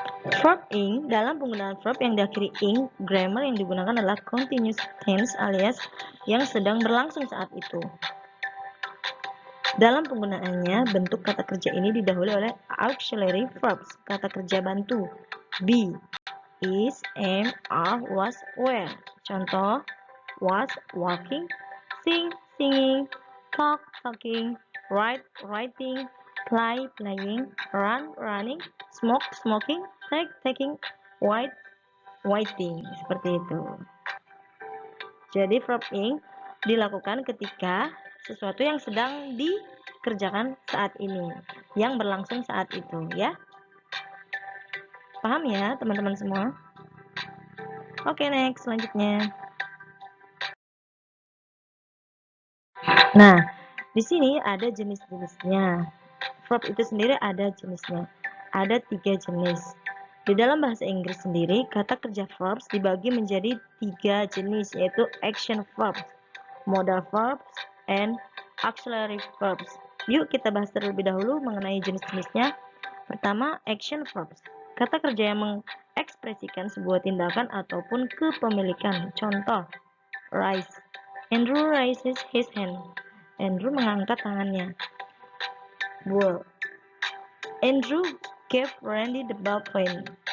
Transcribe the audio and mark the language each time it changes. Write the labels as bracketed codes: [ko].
[id] Verb ing, dalam penggunaan verb yang diakhiri ing, grammar yang digunakan adalah continuous tense alias yang sedang berlangsung saat itu. Dalam penggunaannya, bentuk kata kerja ini didahului oleh auxiliary verbs, kata kerja bantu. [en] Be, is, am, are, was, were. Contoh, was, walking, sing, singing, talk, talking, write, writing, play, playing, run, running, smoke, smoking, take, taking, white, whiting. [id] Seperti itu. Jadi verb ing dilakukan ketika sesuatu yang sedang dikerjakan saat ini, yang berlangsung saat itu, ya. Paham ya, teman-teman semua? Oke, next selanjutnya. Nah, di sini ada jenis-jenisnya. Verb itu sendiri ada jenisnya. Ada 3 jenis. Di dalam bahasa Inggris sendiri, kata kerja verbs dibagi menjadi 3 jenis, yaitu action verbs, modal verbs, and auxiliary verbs. Yuk kita bahas terlebih dahulu mengenai jenis-jenisnya. Pertama, action verbs. Kata kerja yang mengekspresikan sebuah tindakan ataupun kepemilikan. [en] Contoh, rise. Andrew raises his hand. [id] Andrew mengangkat tangannya. Bull. [en] Andrew gave Randy the ballpoint.